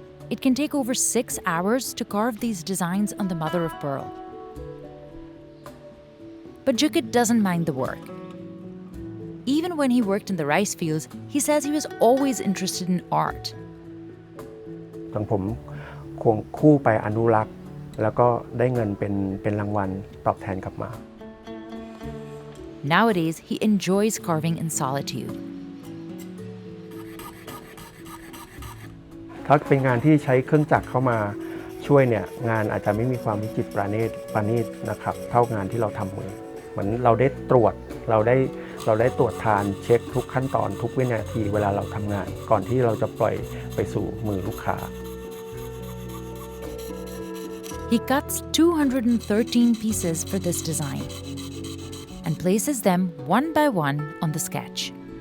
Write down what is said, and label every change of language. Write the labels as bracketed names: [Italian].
[English] It can take over 6 hours to carve these designs on the mother of pearl. But Jukit doesn't mind the work. Even when he worked in the rice fields, he says he was always interested in art. [Thai] ทางผมควงคู่ไปอนุรักษ์แล้วก็ได้เงินเป็นรางวัลตอบแทนกลับมา [English] Nowadays, he enjoys carving in solitude. [Thai] ถ้าเป็นงานที่ใช้เครื่องจักรเข้ามาช่วยเนี่ยงานอาจจะไม่มีความวิจิตรประณีตนะครับเท่างานที่เราทำมือเหมือนเราได้ตรวจเราได้ตรวจทานเช็คทุกขั้นตอนทุกวินาทีเวลาเราทำงานก่อนที่เราจะปล่อยไปสู่มือลูกค้า [English] He cuts 213 pieces for this design and places them one by one on the sketch.